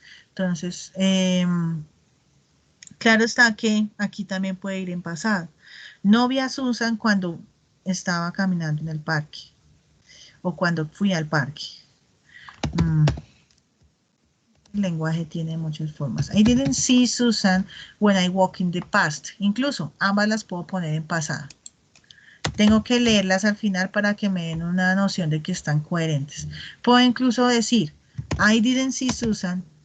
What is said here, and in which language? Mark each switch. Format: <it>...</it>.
<es>Entonces, claro está que aquí también puede ir en pasado. No vi a Susan cuando estaba caminando en el parque. O cuando fui al parque. El lenguaje tiene muchas formas.</es> <en>I didn't see Susan when I walked in the past.</en> <es>Incluso ambas las puedo poner en pasado. Tengo que leerlas al final para que me den una noción de que están coherentes.</es> <en>Puedo incluso decir, I didn't see Susan.</en>